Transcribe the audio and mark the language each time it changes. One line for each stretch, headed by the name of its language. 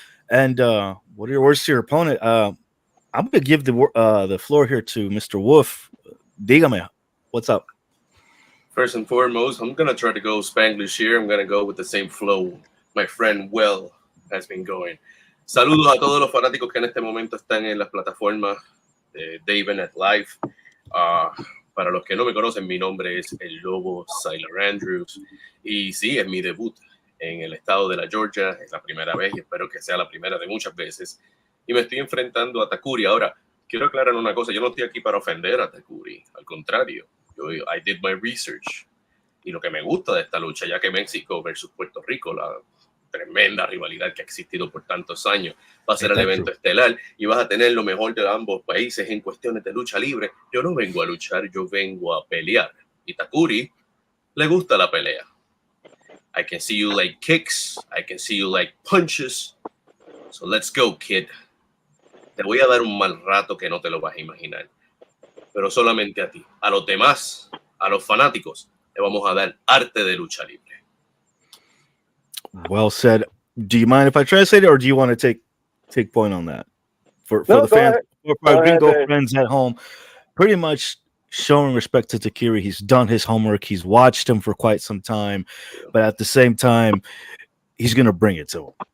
English: And what are your words to your opponent? I'm going to give the floor here to Mr. Wolf.
Spanish: Dígame,
English: what's up? First and foremost, I'm going to try to go Spanglish here. I'm going to go with the same flow my friend Well has been going.
Spanish: Saludos a todos los fanáticos que en este momento están en las plataformas de Daven at Live. Para los que no me conocen, mi nombre es El Lobo Siler Andrews. Y sí, es mi debut en el estado de la Georgia, es la primera vez y espero que sea la primera de muchas veces. Y me estoy enfrentando a Takuri. Ahora, quiero aclarar una cosa, yo no estoy aquí para ofender a Takuri, al contrario,
English: I did my research.
Spanish: Y lo que me gusta de esta lucha, ya que México versus Puerto Rico, la tremenda rivalidad que ha existido por tantos años, va a ser el evento estelar y vas a tener lo mejor de ambos países en cuestiones de lucha libre. Yo no vengo a luchar, yo vengo a pelear. Y Takuri le gusta la pelea.
English: I can see you like kicks. I can see you like punches. So let's go, kid.
Spanish: Te voy a dar un mal rato que no te lo vas a imaginar. Pero solamente a ti. A los demás, a los fanáticos, le vamos a dar arte de lucha libre.
English: Well said. Do you mind if I translate it, or do you want to take point on that? For the fans, for our gringo friends at home, pretty much showing respect to Takiri. He's done his homework. He's watched him for quite some time, but at the same time, he's gonna bring it to him.